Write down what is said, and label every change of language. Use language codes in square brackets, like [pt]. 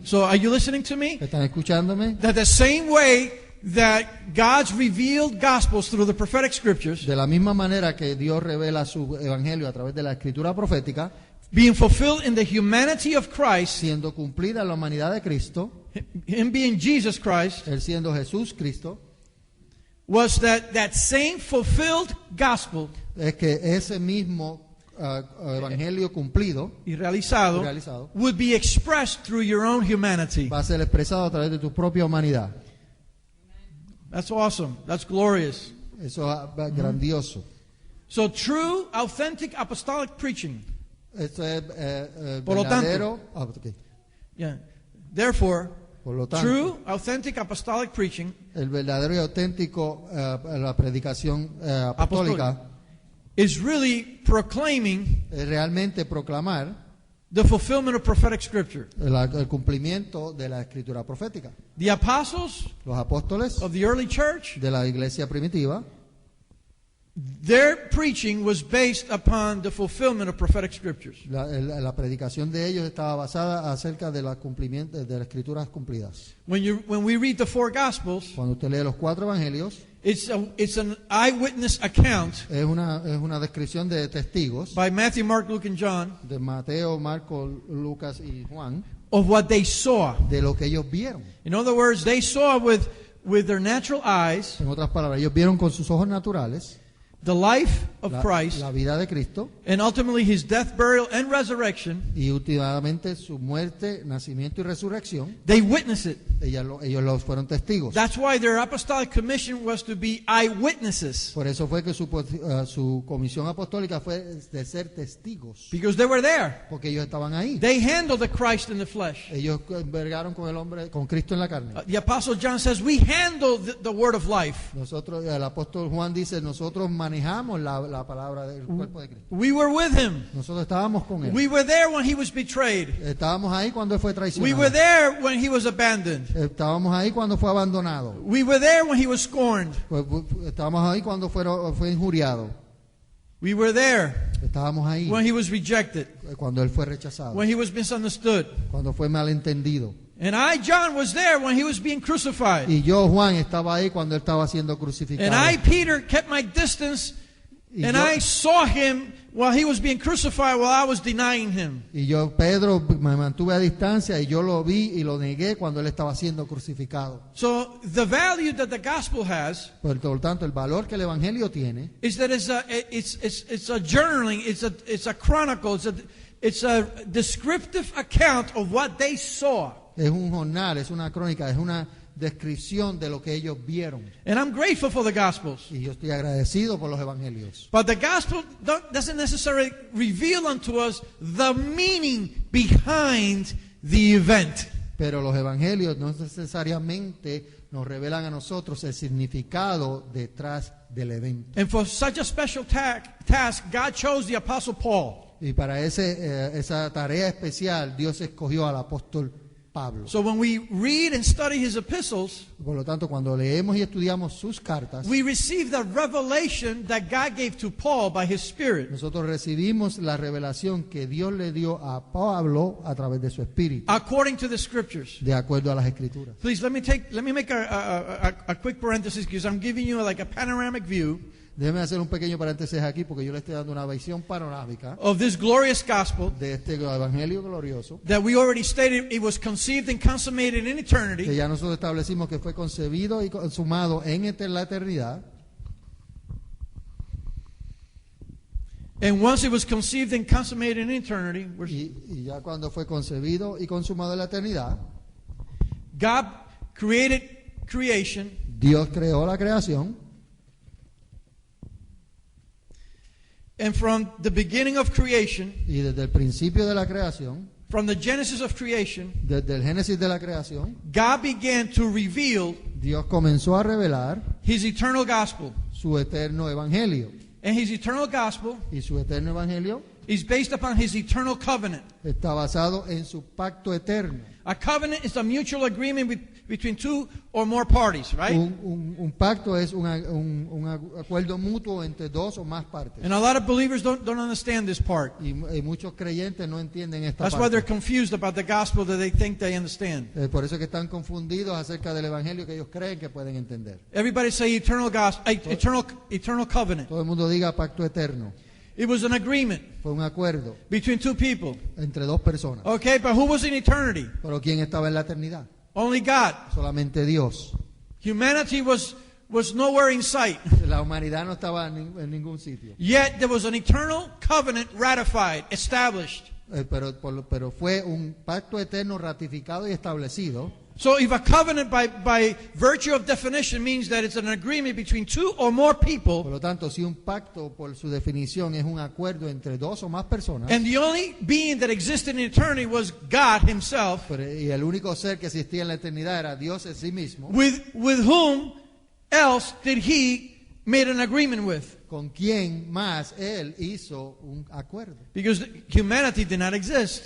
[en] So are you listening to me? [es] ¿Están escuchándome? [en] That the same way that God's revealed gospels through the prophetic scriptures, [es] De la misma manera que Dios revela su Evangelio a través de la escritura profética, [en] being fulfilled in the humanity of Christ, [es] siendo cumplida en la humanidad de Cristo, [en] him being Jesus Christ, [es] Él siendo Jesús Cristo, [en] was that same fulfilled gospel [es] es que ese mismo Evangelio cumplido y realizado [en] would be expressed through your own humanity. [es] va a ser expresado a través de tu propia humanidad. [en] That's awesome. That's glorious. [es] Eso es grandioso. [en] So true, authentic apostolic preaching. [es] Esto es Por lo verdadero. [en] Yeah. Therefore, [es] Por lo tanto, [en] true, authentic apostolic preaching [es] el verdadero y auténtico, la predicación apostólica [en] is really proclaiming [es] es realmente proclamar [en] the fulfillment of prophetic scripture. [es] el cumplimiento de la escritura profética. [en] The apostles [es] Los apóstoles [en] of the early church, [es] de la iglesia primitiva, [en] their preaching was based upon the fulfillment of prophetic scriptures. [es] la predicación de ellos estaba basada acerca de la cumplimiento de las escrituras cumplidas. [en] When we read the four gospels, [es] Cuando usted lee los 4 evangelios, [en] it's an eyewitness account [es] es una descripción de testigos [en] by Matthew, Mark, Luke, and John [es] de Mateo, Marcos, Lucas y Juan [en] of what they saw. [es] de lo que ellos vieron. [en] In other words, they saw with their natural eyes [es] En otras palabras, ellos vieron con sus ojos naturales [en] the life of Christ, [es] la vida de Cristo [en] and ultimately his death, burial, and resurrection. [es] y últimamente su muerte, nacimiento y resurrección. [en] They witness it. [es] Ellos los fueron testigos. [en] That's why their apostolic commission was to be eyewitnesses, [es] Por eso fue que su comisión apostólica fue de ser testigos, [en] because they were there. [es] porque ellos estaban ahí. [en] They handled the Christ in the flesh. [es] Ellos vergaron con el hombre, con Cristo en la carne. [en] The Apostle John says, we handle the word of life. [es] Nosotros, el apóstol Juan dice, nosotros manejamos la palabra del cuerpo de Cristo. [en] We were with him. [es] Nosotros estábamos con él. [en] We were there when he was betrayed. [es] Estábamos ahí cuando él fue [en] We were [es] traicionado. [en] there when he was abandoned. [es] Estábamos ahí cuando fue abandonado. [en] We were there when he was scorned. [es] Estábamos ahí cuando fue injuriado. [en] We were there [es] Estábamos ahí [en] when he was rejected, [es] cuando él fue rechazado, [en] when he was misunderstood. [es] cuando fue malentendido. [en] And I, John, was there when he was being crucified. [es] Y yo, Juan, estaba ahí cuando él estaba siendo [en] And [es] crucificado. [en] I, Peter, kept my distance, [es] Y [en] and [es] yo- [en] I saw him while he was being crucified while I was denying him. [es] Y yo, Pedro, me mantuve a distancia y yo lo vi y lo negué cuando él estaba siendo crucificado. [en] So the value that the gospel has [es] Por lo tanto, el valor que el evangelio tiene [en] is that it's a journaling, it's a chronicle, it's a descriptive account of what they saw. [es] es un jornal, es una crónica, es una descripción de lo que ellos vieron. [en] And I'm grateful for the gospels. [es] Y yo estoy agradecido por los evangelios. [en] But the gospel doesn't necessarily reveal unto us the meaning behind the event. [es] Pero los evangelios no necesariamente nos revelan a nosotros el significado detrás del evento. [en] And for such a special task, God chose the Apostle Paul. [es] Y para esa tarea especial, Dios escogió al apóstol Pablo. [en] So when we read and study his epistles, [es] Por lo tanto, cuando leemos y estudiamos sus cartas, [en] we receive the revelation that God gave to Paul by his Spirit, [es] nosotros recibimos la revelación que Dios le dio a Pablo a través de su espíritu, [en] according to the Scriptures. [es] de acuerdo a las escrituras. [en] Please let me make a quick parenthesis because I'm giving you like a panoramic view [es] Déjeme hacer un pequeño paréntesis aquí porque yo le estoy dando una visión panorámica [en] of this glorious gospel [es] de este evangelio glorioso [en] that we already stated it was conceived and consummated in [es] que [en] eternity. [es] ya nosotros establecimos que fue concebido y consumado en la eternidad. [en] And once it was conceived and consummated in eternity, [es] Y ya cuando fue concebido y consumado en la eternidad, [en] God created creation, [es] Dios creó la creación. [en] and from the beginning of creation, [es] Y desde el principio de la creación, [en] from the genesis of creation, [es] desde el génesis de la creación, [en] God began to reveal [es] Dios comenzó a revelar [en] His eternal gospel. [es] su eterno evangelio. [en] And His eternal gospel [es] Y su eterno evangelio [en] is based upon His eternal covenant. [es] está basado en su pacto eterno. [en] A covenant is a mutual agreement between two or more parties, right? [es] Un pacto es un acuerdo mutuo entre dos o más partes. [en] And a lot of believers don't understand this part. [es] Y muchos creyentes no entienden esta [en] That's why they're [es] parte. [en] confused about the gospel that they think they understand. [es] Por eso es que están confundidos acerca del evangelio que ellos creen que pueden entender. [en] Everybody say eternal gospel, eternal covenant. [es] Todo el mundo diga pacto eterno. [en] It was an agreement [es] Fue un acuerdo [en] between two people. [es] entre dos personas. [en] Okay, but who was in eternity? [es] Pero ¿quién estaba en la eternidad? [en] Only God. [es] Solamente Dios. [en] Humanity was nowhere in sight. [es] La humanidad no estaba en ningún sitio. [en] Yet there was an eternal covenant ratified, established. [es] Pero fue un pacto eterno ratificado y establecido. [en] So if a covenant by virtue of definition means that it's an agreement between two or more [es] Por [en] people, [es] lo tanto, si un pacto por su definición es un acuerdo entre dos o más personas, [en] and the only being that existed in eternity was God Himself, [es] y el único ser que existía en la eternidad era Dios en sí mismo, [en] with whom else did He made an agreement with? [es] ¿con quién más Él hizo un acuerdo? [en] Because humanity did not exist.